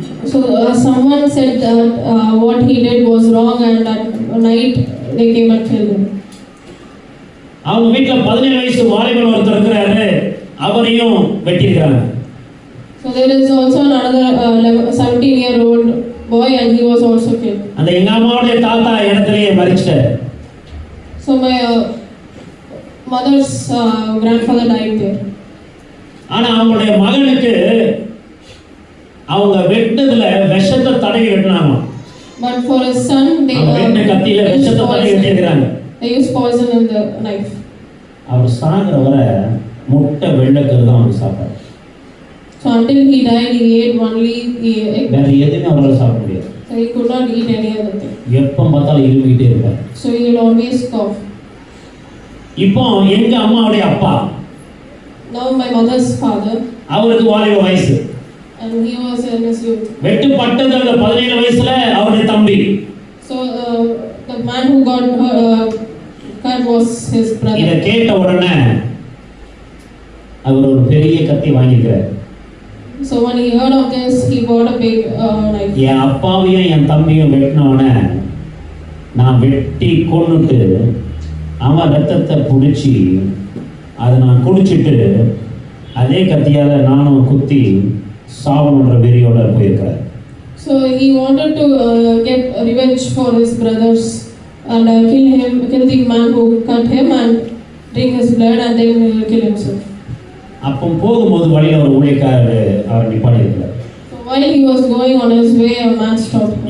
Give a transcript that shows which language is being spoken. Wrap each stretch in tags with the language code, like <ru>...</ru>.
<en>So someone said that what he did was wrong, and at night they came and killed him.</en> <ta>அவங்க வீட்டுல 17 வயசு வாலிபன் ஒருத்தர் இருக்கிறாரு, அவரையும் வெட்டியிருக்கிறாங்க.</ta> <en>So there is also another 17-year-old boy, and he was also killed.</en> <ta>அந்த எங்க அம்மாவுடைய தாத்தா இடத்திலேயே மரிச்சிட்டார்.</ta> <en>So my mother's grandfather died there.</en> <ta>ஆனா அவங்களுடைய மகனுக்கு அவங்க வெட்டதுல விஷத்தை தடவி வெட்டினாங்க.</ta> <en>But for his son, they</en> <ta>கத்தியில விஷத்தை தடவி வெட்டிருக்காங்க.</ta> <en>They used poison in the knife.</en> <ta>அவர் சாகிற வரை முட்டை வெள்ளைக்கரு தான் அவர் சாப்பிட்டார்.</ta> <en>So until he died, he ate only egg.</en> <ta>வேற எதுவுமே அவரால் சாப்பிட முடியாது.</ta> <en>So he could not eat any other thing.</en> <ta>எப்போ பார்த்தாலும் இருமிட்டே இருப்பார்.</ta> <en>So he will always cough.</en> <ta>இப்போ எங்க அம்மாவுடைய அப்பா,</ta> <en>Now my mother's father,</en> <ta>அவருக்கு வாலிப வயசு,</ta> <en>and he was in his youth.</en> <ta>வெட்டுப்பட்டது அந்த 17 வயசுல அவருடைய தம்பி.</ta> <en>So the man who got cut was his brother.</en> <ta>இத கேட்ட உடனே அவர் ஒரு பெரிய கத்தி வாங்கிக்கிறார்.</ta> <en>So when he heard of this, he bought a big knife.</en> <ta>என் அப்பாவையும் என் தம்பியும் வெட்டினவனே நான் வெட்டி கொன்னுட்டு அவன் ரத்தத்தை பிடிச்சி அதை நான் குடிச்சிட்டு அதே கத்தியால நானும் குத்தி சாவணுன்ற வெறியோட போயிருக்கிறேன்.</ta> <en>So he wanted to get revenge for his brothers and kill the man who cut him and drink his blood and then kill himself.</en> <ta>அப்போ போகும்போது வழியில் ஒரு ஊழியக்காரர் அவர் நிப்பாடி இருக்கிறார்.</ta> <en>So while he was going on his way, a man stopped him.</en>